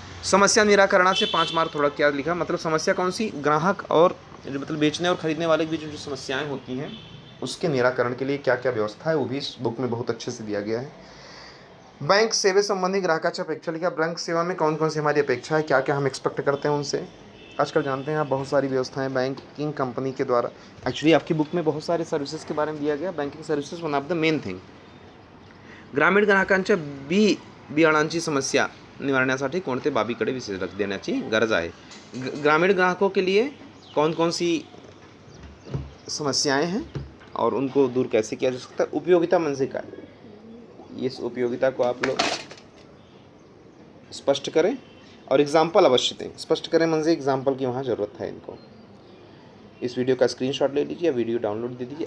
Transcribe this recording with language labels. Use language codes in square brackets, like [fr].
[hi] समस्या निराकरण से 5 मार्क। थोड़ा क्या लिखा, मतलब समस्या कौन सी, ग्राहक और जो मतलब बेचने और खरीदने वाले के बीच जो समस्याएं होती हैं, उसके निराकरण के लिए क्या क्या व्यवस्था है, वो भी इस बुक में बहुत अच्छे से दिया गया है। बैंक सेवा संबंधी ग्राहकाची अपेक्षा लिखा। बैंक सेवा में कौन कौन सी हमारी अपेक्षा है, क्या क्या हम एक्सपेक्ट करते हैं उनसे। आजकल जानते हैं आप, बहुत सारी व्यवस्थाएं बैंकिंग कंपनी के द्वारा। एक्चुअली आपकी बुक में बहुत सारे सर्विसेज के बारे में दिया गया। [en] Banking services one of the main thing. [mr] ग्रामीण ग्राहकांच्या बियाणांची समस्या निवारण्यासाठी कोणते बाबीकडे विशेष लक्ष देण्याची गरज आहे। [hi] ग्रामीण ग्राहकों के लिए कौन कौन सी समस्याएं हैं और उनको दूर कैसे किया जा सकता है। [mr] उपयोगिता म्हणजे काय, [hi] इस उपयोगिता को आप लोग स्पष्ट करें और एग्जाम्पल अवश्य दें। स्पष्ट करें म्हणजे एग्जाम्पल की वहाँ ज़रूरत है इनको। इस वीडियो का स्क्रीनशॉट ले लीजिए या वीडियो डाउनलोड दे दीजिए।